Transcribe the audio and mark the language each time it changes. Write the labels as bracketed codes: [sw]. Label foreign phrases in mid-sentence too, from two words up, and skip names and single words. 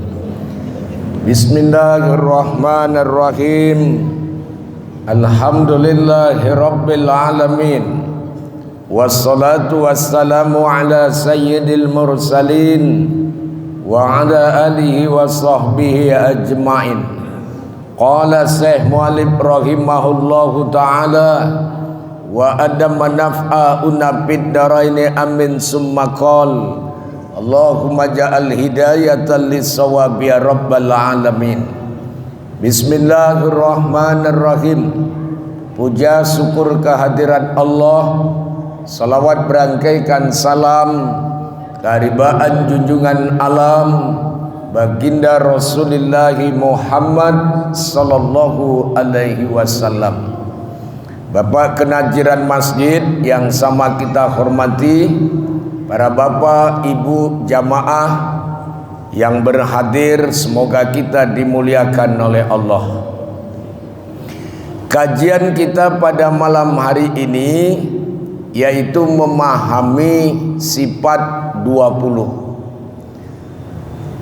[ar] بسم الله الرحمن الرحيم. الحمد لله رب العالمين. والصلاة والسلام على سيد المرسلين وعلى آله وصحبه أجمعين. قال الشيخ مؤلف رحمه الله تعالى وأدام نفعنا في الدارين آمين ثم قال اللهم اجعل هداية للصواب يا رب العالمين. [id] Bismillahirrahmanirrahim. Puja syukur kehadirat Allah, salawat berangkaikan salam keharibaan junjungan alam baginda Rasulullah Muhammad [ar] صلى الله عليه وسلم. [id] Bapak kenajiran masjid yang sama kita hormati, para bapak, ibu jamaah yang berhadir, semoga kita dimuliakan oleh Allah. Kajian kita pada malam hari ini yaitu memahami sifat 20.